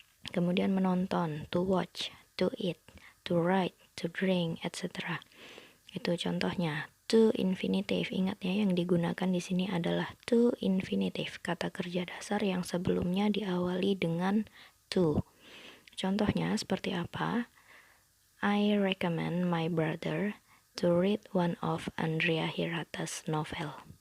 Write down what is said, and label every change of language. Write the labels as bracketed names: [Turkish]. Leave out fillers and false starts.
[Indonesian] Kemudian menonton, [English] to watch, to eat, to write, to drink, etc. [Indonesian] Itu contohnya. To infinitive, ingat ya, yang digunakan di sini adalah to infinitive, kata kerja dasar yang sebelumnya diawali dengan to. Contohnya seperti apa? [English] I recommend my brother to read one of Andrea Hirata's novel.